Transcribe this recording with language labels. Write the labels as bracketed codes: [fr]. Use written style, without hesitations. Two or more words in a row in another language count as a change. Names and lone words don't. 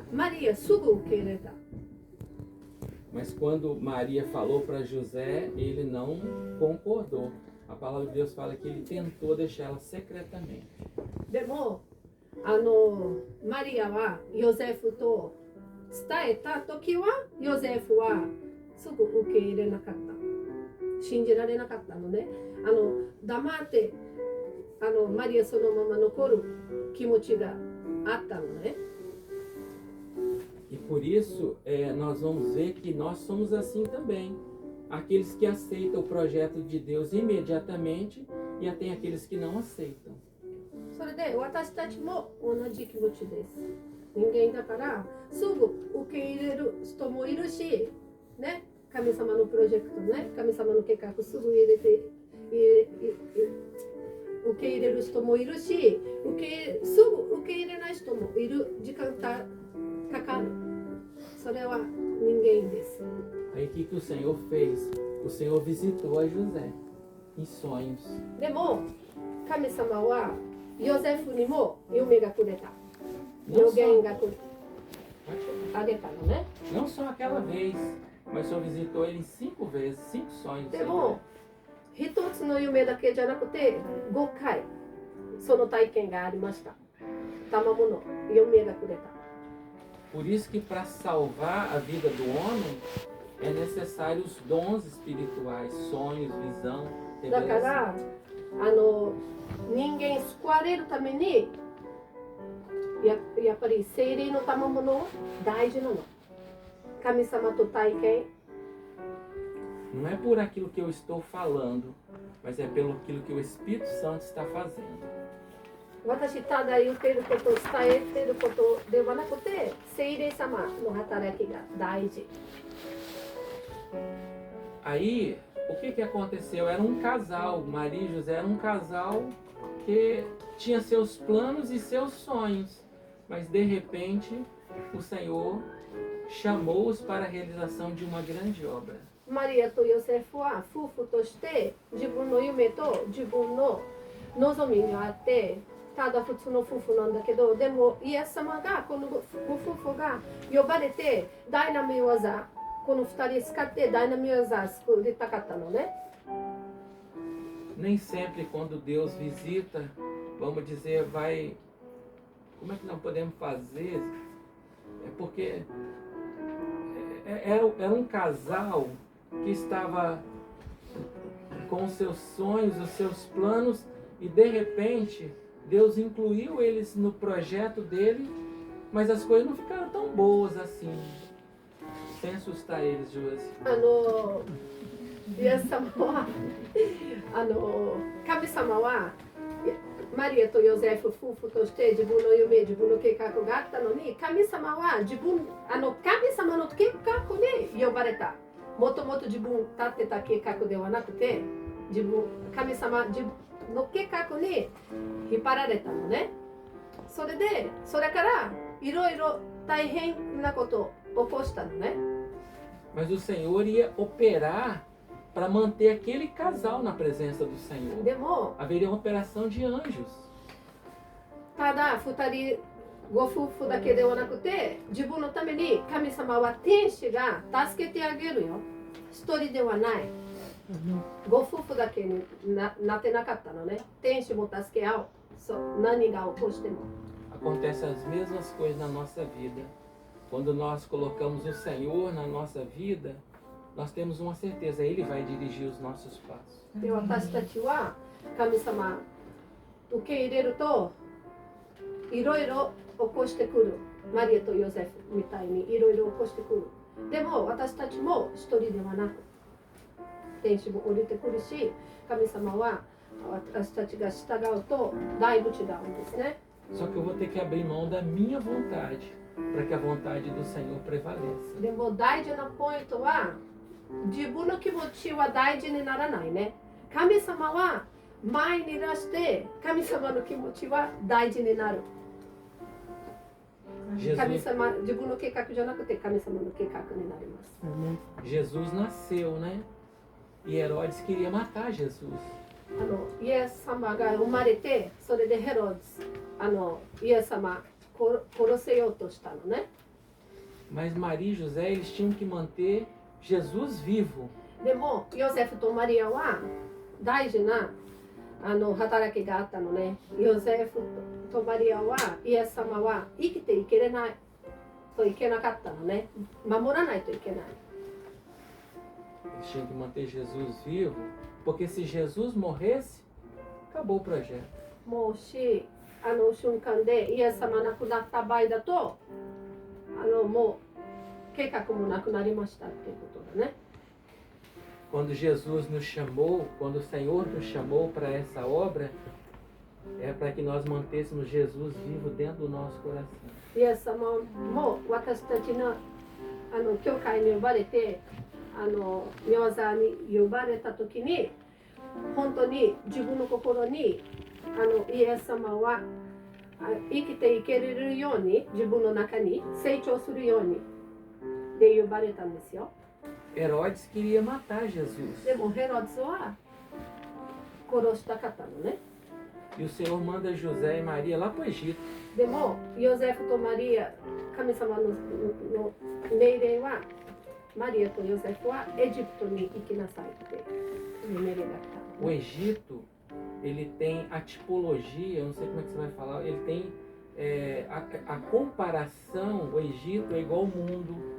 [ja] マリアすぐ受け入れた。 [pt] Mas quando Maria falou para José, ele não concordou. A palavra de Deus fala que ele tentou deixar ela secretamente. [ja] でもマリアはヨゼフと伝えた時は、ヨゼフはすぐ受け入れなかった。信じられなかったのね。黙ってマリアそのまま残る気持ちがあったのね。 [pt] E por isso nós vamos ver que nós somos assim também. Aqueles que aceitam o projeto de Deus imediatamente e até aqueles que não aceitam. [ja] それで私たちも同じ気持ちです。人間だからすぐ受け入れる人もいるし、ね、神様のプロジェクトね、神様の計画すぐ受け入れる人もいるし、すぐ受け入れない人もいる。時間かかる。それは人間です。 [pt] Aí o que o Senhor fez? O Senhor visitou a José em sonhos. [ja] でも神様はヨゼフにも夢がくれた。予言があげたのね。 [pt] Não só aquela vez, mas o Senhor visitou ele 5 vezes, 5 sonhos. [ja] でも一つの夢だけじゃなくて5回その体験がありました。賜物の夢がくれた。 [pt] Por isso que para salvar a vida do homem é necessário os dons espirituais, sonhos, visão, [ja] だか [pt] revelação. [ja] ら人間救われるためにやっぱり聖霊の賜物大事なの。神様と体験。 [pt] Não é por aquilo que eu estou falando, mas é pelo aquilo que o Espírito Santo está fazendo. [ja] 私ただ言っていること、伝えていることではなくて、聖霊様の働きが大事。 [pt] Aí, o que aconteceu? Era um casal, Maria e José era um casal que tinha seus planos e seus sonhos, mas de repente o Senhor chamou-os para a realização de uma grande obra. [ja] マリアとヨセフは夫婦として自分の夢と自分の望みがあって、ただ普通の夫婦なんだけど、でもイエス様がこのご夫婦が呼ばれてダイナミック技、この2人使ってダイナミック技作りたかったのね。 [pt] Nem sempre quando Deus visita, vamos dizer, vai... Como é que nós podemos fazer? É porque era um casal que estava com os seus sonhos, os seus planos, e de repente Deus incluiu eles no projeto dele, mas as coisas não ficaram tão boas assim. Sem assustar eles, Josi. [ja] イエス様は神様はマリアとヨゼフ夫婦として自分の夢、自分の計画があったのに、神様は神様の計画で呼ばれた。もともと自分立ってた計画ではなくて、神様の計画に引っ張られたのね。それからいろいろ大変なことを起こしたのね。 [pt] Mas o Senhor ia operar para manter aquele casal na presença do Senhor. [ja] でも [pt] Haveria uma operação de anjos. [ja] ただ2人ご夫婦だけではなくて、自分のために神様は天使が助けてあげるよ。一人ではない。ご夫婦だけに なってなかったのね。天使も助け合う。何が起こしても。 [pt] Acontece as mesmas coisas na nossa vida. Quando nós colocamos o Senhor na nossa vida, nós temos uma certeza, Ele vai dirigir os nossos passos. [ja] で、私たちは神様受け入れるといろいろ起こしてくる。マリアとヨゼフみたいにいろいろ起こしてくる。でも私たちも一人ではなく、天使も降りてくるし、神様は私たちが従うとだいぶ違うんですね。 [pt] Só que eu vou ter que abrir mão da minha vontade para que a vontade do Senhor prevaleça. [ja] でも大事なポイントは自分の気持ちは大事にならないね。神様は前に出して神様の気持ちは大事になる。神様、自分の計画じゃなくて神様の計画になります。 [pt] Jesus nasceu, né? E Herodes queria matar Jesus. [ja] イエス様が生まれて、それでヘロスイエス様殺せようとしたのね。 [pt] Mas Maria e José, eles tinham que manter Jesus vivo. [ja] でもヨセフとマリアは大事な働きがあったのね。ヨセフとマリアはイエス様は生きていけれないといけなかったのね。守らないといけない。 [pt] Eles tinham que manter Jesus vivo, porque se Jesus morresse, acabou o projeto. [ja] もし瞬間でイエス様亡くなった場合だともう計画もなくなりましたっていうことだね。 [pt] Quando Jesus nos chamou, quando o Senhor nos chamou para essa obra, é para que nós mantêssemos Jesus vivo dentro do nosso coração. [ja] イエス様も私たちの教会に呼ばれて御座に呼ばれた時に本当に自分の心にイエス様は生きていけれるように自分の中に成長するようにで呼ばれたんですよ。 [pt] Herodes queria matar Jesus. [ja] でもヘロスは殺したかったのね。 [pt] E o Senhor manda José e Maria lá para o Egito. [ja] でもヨゼフとマリア、神様の命令はマリアとヨゼフはエジプトに行きなさいっていう命令だった。 [pt] O Egito, ele tem a tipologia, eu não sei como é que você vai falar, ele tem a comparação, o Egito é igual ao mundo.